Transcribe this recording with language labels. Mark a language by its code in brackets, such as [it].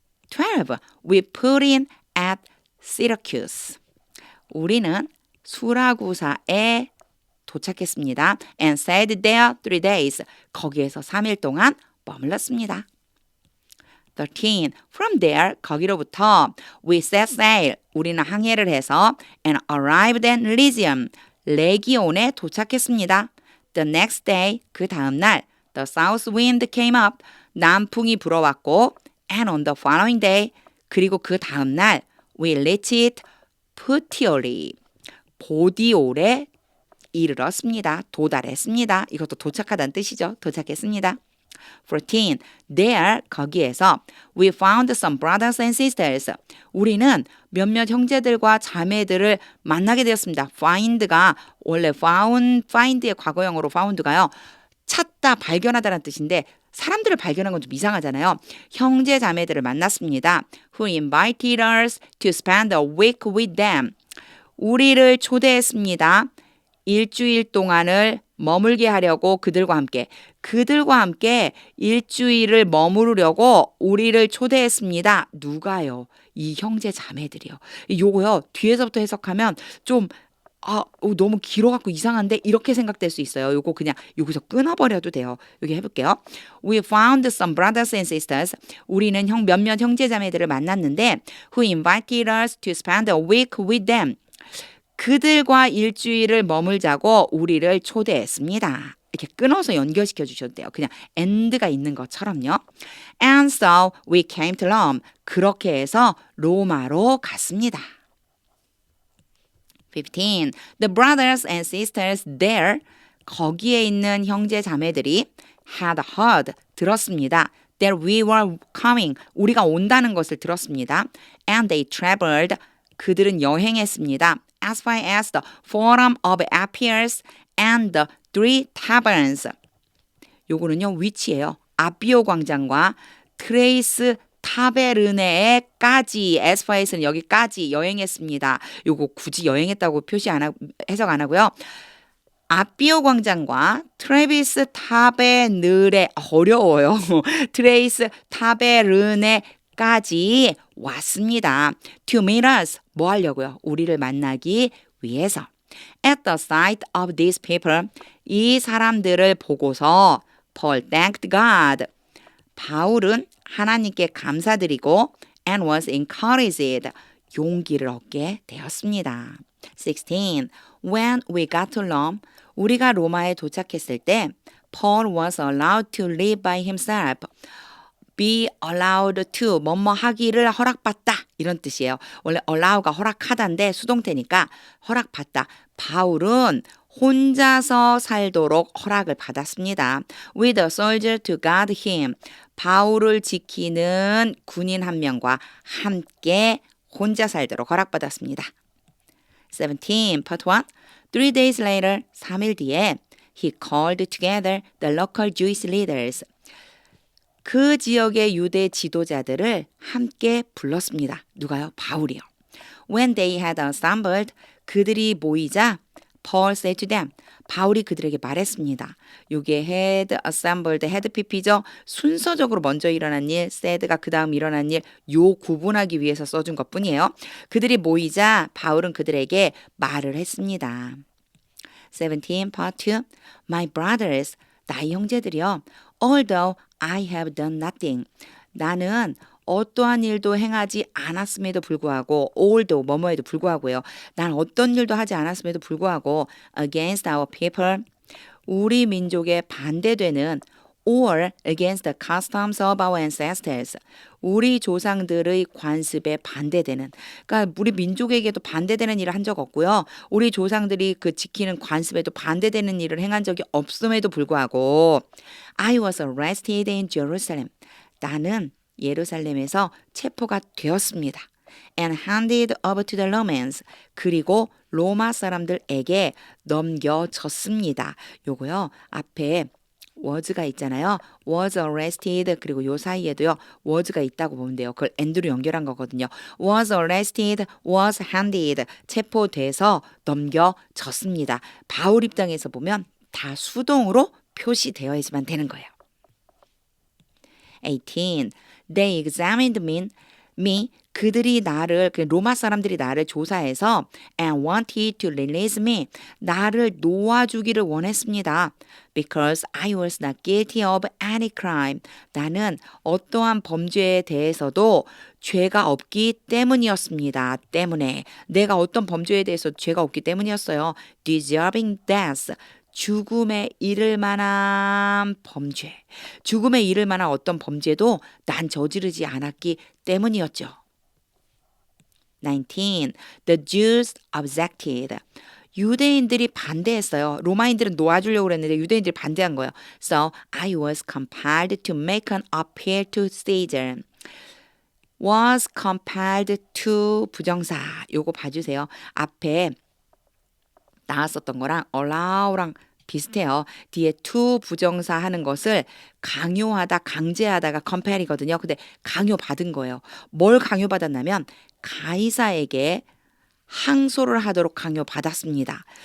[en] 12. We put in at Syracuse. [ko] 우리는 수라구사에 도착했습니다. [en] And stayed there 3 days. [ko] 거기에서 3일 동안 머물렀습니다. [en] 13. From there, [ko] 거기로부터 [en] we set sail, [ko] 우리는 항해를 해서 [en] and arrived at Lycium, [ko] 레기온에 도착했습니다. [en] The next day, [ko] 그 다음 날, [en] the south wind came up, [ko] 남풍이 불어왔고 [en] and on the following day, [ko] 그리고 그 다음 날 [en] we reached Puteoli, [ko] 보디올에 이르렀습니다. 도달했습니다. 이것도 도착하다는 뜻이죠. 도착했습니다. 14. [en] There, 거기에서 we found some brothers and sisters. [ko] 우리는 몇몇 형제들과 자매들을 만나게 되었습니다. find가 원래 find의 과거형으로 found가요. 찾다, 발견하다라는 뜻인데 사람들을 발견한 건 좀 이상하잖아요. 형제 자매들을 만났습니다. [en] Who invited us to spend a week with them. [ko] 우리를 초대했습니다. 일주일 동안을 머물게 하려고 그들과 함께 일주일을 머무르려고 우리를 초대했습니다. 누가요? 이 형제 자매들이요. 요거요. 뒤에서부터 해석하면 좀 너무 길어갖고 이상한데 이렇게 생각될 수 있어요. 요거 그냥 여기서 끊어버려도 돼요. 여기 해볼게요. [en] We found some brothers and sisters. [ko] 우리는 몇몇 형제 자매들을 만났는데 [en] who invited us to spend a week with them. [ko] 그들과 일주일을 머물자고 우리를 초대했습니다. 이렇게 끊어서 연결시켜 주셔도 돼요. 그냥 and가 있는 것처럼요. [en] And so we came to Rome. [ko] 그렇게 해서 로마로 갔습니다. [en] 15. The brothers and sisters there, [ko] 거기에 있는 형제 자매들이 [en] had heard, [ko] 들었습니다. [en] That we were coming, [ko] 우리가 온다는 것을 들었습니다. [en] And they traveled, [ko] 그들은 여행했습니다. [en] As far as the Forum of Appius and the Three Taverns. [ko] 요거는요, 위치예요. 아피오 광장과 트레이스 타베르네에까지, as far as는 여기까지 여행했습니다. 요거 굳이 여행했다고 해석 안 하고요. 아피오 광장과 트레비스 타베르네, 어려워요. 트레이스 타베르네까지 왔습니다. To meet us, 뭐 하려고요? 우리를 만나기 위해서. [en] At the sight of these people, [ko] 이 사람들을 보고서 [en] Paul thanked God. [ko] 바울은 하나님께 감사드리고 [en] and was encouraged. [ko] 용기를 얻게 되었습니다. [en] 16. When we got to Rome, [ko] 우리가 로마에 도착했을 때 [en] Paul was allowed to live by himself. [ko] be allowed to 뭐뭐 하기를 허락받다 이런 뜻이에요. 원래 allow가 허락하다인데 수동태니까 허락받다. 바울은 혼자서 살도록 허락을 받았습니다. With a soldier to guard him. 바울을 지키는 군인 한 명과 함께 혼자 살도록 허락받았습니다. [en] 17, part 1. 3 days later, [ko] 3일 뒤에 [en] he called together the local Jewish leaders. [ko] 그 지역의 유대 지도자들을 함께 불렀습니다. 누가요? 바울이요. [en] When they had assembled, [ko] 그들이 모이자 [en] Paul said to them, [ko] 바울이 그들에게 말했습니다. 이게 had assembled, had pp죠. 순서적으로 먼저 일어난 일, said가 그 다음 일어난 일, 요 구분하기 위해서 써준 것뿐이에요. 그들이 모이자 바울은 그들에게 말을 했습니다. [en] 17, part 2. My brothers, [ko] 나의 형제들이여, [en] although I have done nothing. [ko] 나는 어떠한 일도 행하지 않았음에도 불구하고 although 뭐뭐에도 불구하고요. 난 어떤 일도 하지 않았음에도 불구하고 [en] against our people [ko] 우리 민족에 반대되는 [en] or against the customs of our ancestors [ko] 우리 조상들의 관습에 반대되는 그러니까 우리 민족에게도 반대되는 일을 한 적 없고요. 우리 조상들이 그 지키는 관습에도 반대되는 일을 행한 적이 없음에도 불구하고 [en] I was arrested in Jerusalem. [ko] 나는 예루살렘에서 체포가 되었습니다. [en] And handed over to the Romans. [ko] 그리고 로마 사람들에게 넘겨졌습니다. 요거요. 앞에 was가 있잖아요. was arrested 그리고 요 사이에도요. was가 있다고 보면 돼요. 그걸 and로 연결한 거거든요. was arrested, was handed 체포돼서 넘겨졌습니다. 바울 입장에서 보면 다 수동으로 표시되어야지만 되는 거예요. 18. [en] They examined me. [ko] 그들이 나를 로마 사람들이 나를 조사해서 [en] and wanted to release me. [ko] 나를 놓아주기를 원했습니다. [en] Because I was not guilty of any crime. [ko] 나는 어떠한 범죄에 대해서도 죄가 없기 때문이었습니다. 때문에 내가 어떤 범죄에 대해서 죄가 없기 때문이었어요. [en] Deserving death. [ko] 죽음에 이를 만한 범죄. 죽음에 이를 만한 어떤 범죄도 난 저지르지 않았기 때문이었죠. [en] 19. The Jews objected. [ko] 유대인들이 반대했어요. 로마인들은 놓아주려고 그랬는데 유대인들이 반대한 거예요. [en] So I was compelled to make an appeal to Caesar. was compelled to 부정사. [ko] 요거 봐주세요. 앞에 나왔었던 거랑 allow랑 비슷해요. 뒤에 to 부정사 하는 것을 강요하다, 강제하다가 compel이거든요. 근데 강요받은 거예요. 뭘 강요받았냐면 가이사에게 항소를 하도록 강요받았습니다.